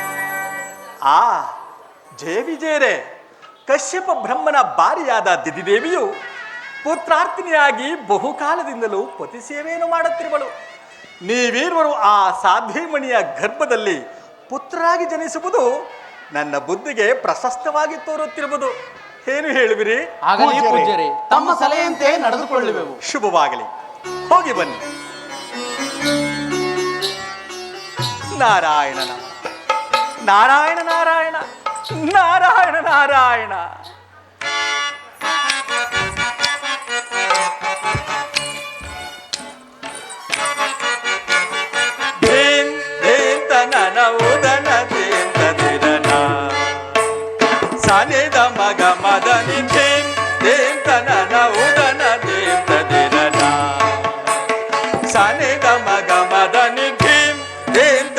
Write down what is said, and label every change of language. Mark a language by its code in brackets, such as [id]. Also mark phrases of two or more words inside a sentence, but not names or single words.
[kn] ಜಯ ವಿಜಯರೇ, ಕಶ್ಯಪ ಬ್ರಹ್ಮನ ಬಾರಿಯಾದ ದಿದಿದೇವಿಯು ಪುತ್ರಾರ್ಥಿನಿಯಾಗಿ ಬಹುಕಾಲದಿಂದಲೂ ಪತಿ ಸೇವೆಯನ್ನು ಮಾಡುತ್ತಿರುವಳು. ನೀವೀರ್ವರು ಆ ಸಾಧ್ವಿಮಣಿಯ ಗರ್ಭದಲ್ಲಿ ಪುತ್ರರಾಗಿ ಜನಿಸುವುದು ನನ್ನ ಬುದ್ಧಿಗೆ ಪ್ರಶಸ್ತವಾಗಿ ತೋರುತ್ತಿರುವುದು. ಏನು ಹೇಳುವಿರಿ? ಆಗಲಿ ಪೂಜ್ಯರೇ, ತಮ್ಮ ಸಲಹೆಯಂತೆ ನಡೆದುಕೊಳ್ಳುವೆವು. ಶುಭವಾಗಲಿ, ಹೋಗಿ ಬನ್ನಿ. ನಾರಾಯಣನ ನಾರಾಯಣ ನಾರಾಯಣ ನಾರಾಯಣ ನಾರಾಯಣ. ಉದನ ದೇಂತದಿರನ ಸನಿದ ಮಗ ಮದನಿ ಧೀಂ ದೇಂತನ ಉದನ ದೇಂತದಿರನ ಸನಿದ ಮಗ ಮದನಿ ಧೀಂ